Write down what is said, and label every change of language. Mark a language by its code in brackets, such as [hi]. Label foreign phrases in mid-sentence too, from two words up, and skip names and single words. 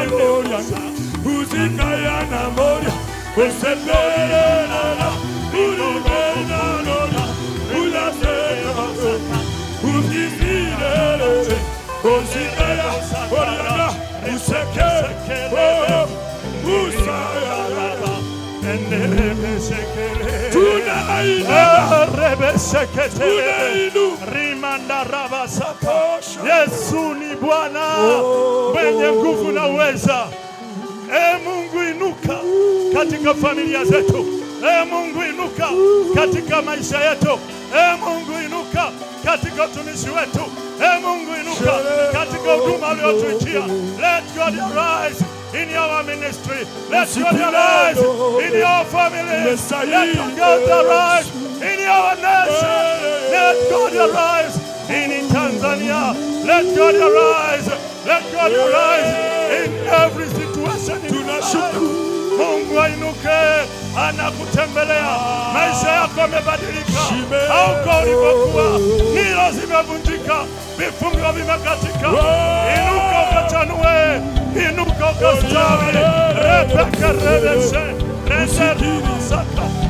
[sw] gloria uzikaya na moria osepere na urumena noria ulaseka Uzimirele, Uzimela, Oriana, Useke, Usayala, Tunaina, Tunainu, Rimanda Rabasaka. Yesu ni Bwana, mwenye nguvu na uweza. Mungu inuka katika familia zetu. Mungu inuka katika maisha yetu. Mungu inuka katika utumishi wetu. Mungu inuka katika huduma uliotuitia. [en] Let God arise in your ministry. Let God arise in your family. Let God arise in your nation. Let God arise in Tanzania. Let God arise. Let God arise in every situation. [sw] Tunashukuru Mungu ainuke, anakutembelea. Maisha yako yamebadilika. Hauko ulipokuwa. Nilo zimevunjika, vifungo vimekatika. Inuka ukachanue, inuka ukastawi. Rebeka rebeshe, reserva saka.